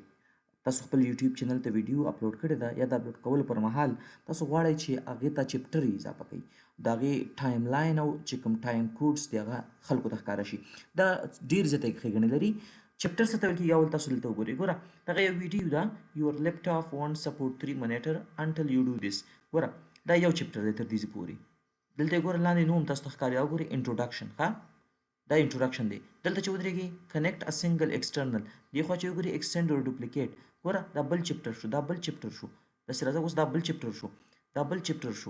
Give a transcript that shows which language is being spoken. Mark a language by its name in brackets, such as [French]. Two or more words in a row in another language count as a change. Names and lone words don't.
[Pashto] تاسو خپل یوټیوب چینل ته ویډیو اپلوډ کړې ده یا د اپلوډ کولو پر مهال تاسو غواړئ چې هغې ته چپټر اضافه کړئ، د هغې ټایم لاین او چې کوم ټایم کوډز دي هغه خلکو ته ښکاره شي. دا ډېر زیاتې ښېګڼې لري. چپټر څه ته ویل کېږي اول تاسو دلته وګورئ. ګوره دغه یو ویډیو ده [English] your laptop won't support 3 monitor until you do this. [Pashto] ګوره دا یو چپټر دی تر دې پورې. دلته ګوره لاندې نوم تاسو ته ښکاري او ګورئ انټروډکشن. ښه دا انټروډکشن دی. دلته چې ودرېږي [English] connect a single external, [Pashto] دې خوا چې وګورئ [English] extend or duplicate. [Pashto] ګوره دا بل چپټر شو، دا بل چپټر شو، داسې راځه اوس دا بل چپټر شو، دا بل چپټر شو.